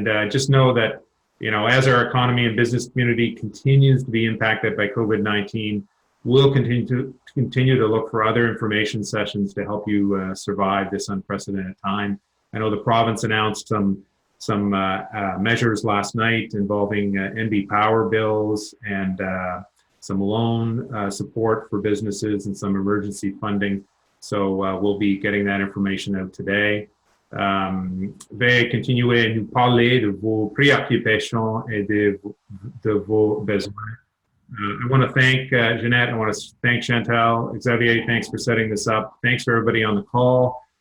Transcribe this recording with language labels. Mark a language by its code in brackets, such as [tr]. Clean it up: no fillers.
[en] Just know that, as our economy and business community continues to be impacted by COVID-19, we'll continue to look for other information sessions to help you survive this unprecedented time. I know the province announced some measures last night involving NB Power bills and some loan support for businesses and some emergency funding. So we'll be getting that information out today. [fr] Veuillez continuer à nous parler de vos préoccupations et de vos besoins. [en] I want to thank Ginette. I want to thank Chantal. Xavier, thanks for setting this up. Thanks for everybody on the call.